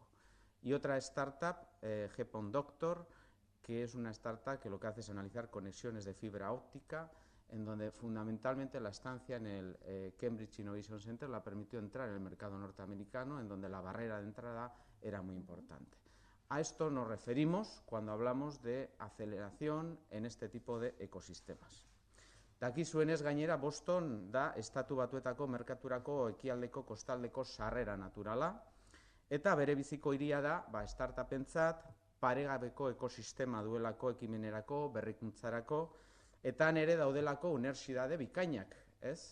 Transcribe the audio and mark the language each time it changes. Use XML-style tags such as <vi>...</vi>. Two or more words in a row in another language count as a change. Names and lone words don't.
<es>Y otra startup, Gepon Doctor, que es una startup que lo que hace es analizar conexiones de fibra óptica, en donde fundamentalmente la estancia en el Cambridge Innovation Center la permitió entrar en el mercado norteamericano, en donde la barrera de entrada era muy importante. A esto nos referimos cuando hablamos de aceleración en este tipo de ecosistemas.</es> <eu>Dakizuenez gainera, Boston da estatu batuetako merkaturako ekialdeko kostaldeko sarrera naturala, eta bere biziko hiria da startupentzat paregabeko ekosistema duelako ekimenerako, berrikuntzarako, eta ere daudelako unibertsitate bikainak, ez?</eu>